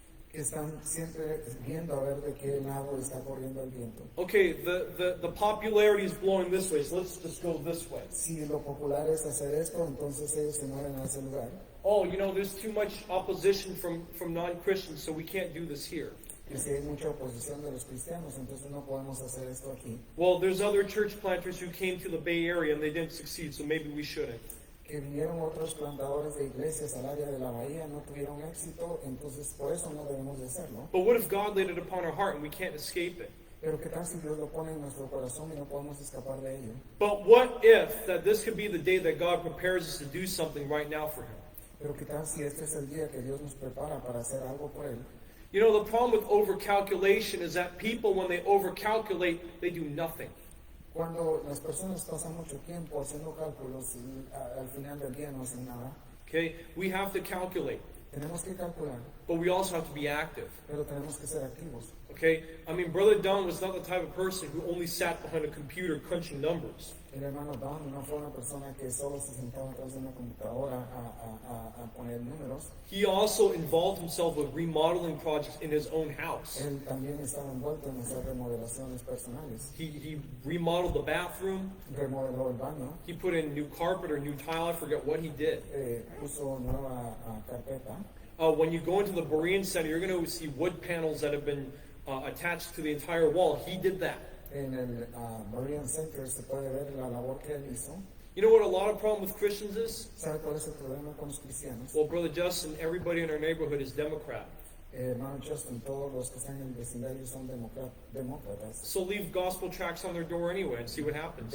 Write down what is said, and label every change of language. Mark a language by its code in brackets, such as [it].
[es] Que están siempre viendo a ver de qué lado está corriendo el viento. [en] okay, the popularity is blowing this way, so let's just go this way. [es] Si lo popular es hacer esto, entonces ellos se mueven a ese lugar. [en] Oh, you know, there's too much opposition from non-Christians, so we can't do this here. [es] Que si hay mucha oposición de los cristianos, entonces no podemos hacer esto aquí. [en] Well, there's other church planters who came to the Bay Area and they didn't succeed, so maybe we shouldn't. [es] Que vinieron otros plantadores de iglesias al área de la bahía, no tuvieron éxito, entonces por eso no debemos de hacerlo. [en] But what if God laid it upon our heart and we can't escape it? [es] Pero qué tal si Dios lo pone en nuestro corazón y no podemos escapar de ello. [en] But what if that this could be the day that God prepares us to do something right now for Him? [es] Pero qué tal si este es el día que Dios nos prepara para hacer algo por él. [en] You know, the problem with overcalculation is that people, when they overcalculate, they do nothing. [es] Cuando las personas pasan mucho tiempo haciendo cálculos y al final del día no hacen nada, [en] Okay? We have to calculate, [es] tenemos que calcular, [en] but we also have to be active. [es] pero tenemos que ser activos. [en] Okay? I mean, Brother Don was not the type of person who only sat behind a computer crunching numbers. [es] El hermano Don no fue una persona que solo se sentaba atrás de una computadora a poner números. [en] He also involved himself with remodeling projects in his own house. [es] Él también estaba envuelto en hacer remodelaciones personales. [en] He remodeled the bathroom. [es] Remodeló el baño, [en] He put in new carpet or new tile. I forget what he did. [es] puso nueva carpeta. [en] When you go into the Berean Center, you're going to see wood panels that have been attached to the entire wall. He did that. [es] En el Berean Center se puede ver la labor que él hizo. [en] You know what a lot of problem with Christians is? [es] ¿Sabe cuál es el problema con los cristianos? [en] Well, Brother Justin, everybody in our neighborhood is Democrat. [es] Hermano Justin, todos los que están en el vecindario son demócratas. [en] So leave gospel tracts on their door anyway and see what happens.